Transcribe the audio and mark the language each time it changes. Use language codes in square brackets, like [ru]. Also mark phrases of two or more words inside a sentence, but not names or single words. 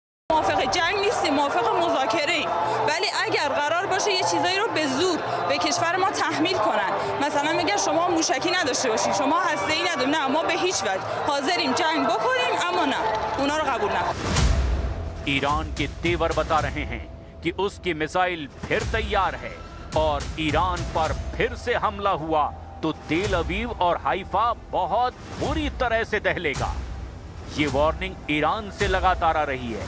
[fa] موافق جنگ نیستیم، موافق مذاکره ایم، ولی اگر قرار باشه یه چیزایی رو به زور به کشور ما تحمیل کنن، مثلا میگن شما موشکی نداشته باشید، شما هسته‌ای ندارید، نه ما به هیچ وجه حاضریم جنگ بکنیم، اما نه اونا رو قبول نکنیم. [hi] ईरान के तेवर बता रहे हैं कि उसकी मिसाइल फिर तैयार है और ईरान पर फिर से हमला हुआ तो तेल अवीव और हाइफा बहुत बुरी तरह से दहलेगा। ये वार्निंग ईरान से लगातार आ रही है।